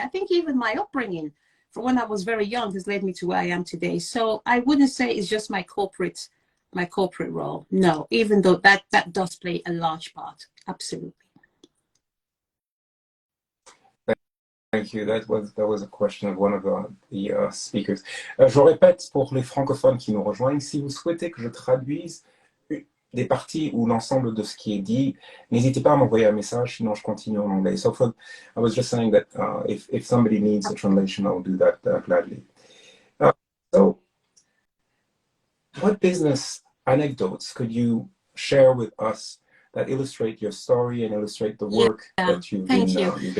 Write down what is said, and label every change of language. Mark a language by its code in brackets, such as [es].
[en] I think even my upbringing from when I was very young has led me to where I am today. So I wouldn't say it's just my corporate role. No, even though that does play a large part. Absolutely. Thank you. That was a question of one of the speakers. [fr] Je répète pour les francophones qui nous rejoignent, si vous souhaitez que je traduise des parties ou l'ensemble de ce qui est dit, n'hésitez pas à m'envoyer un message, sinon je continue en anglais. [en] So I was just saying that if somebody needs a translation, I will do that gladly. So what business anecdotes could you share with us that illustrate your story and illustrate the work that you've been doing?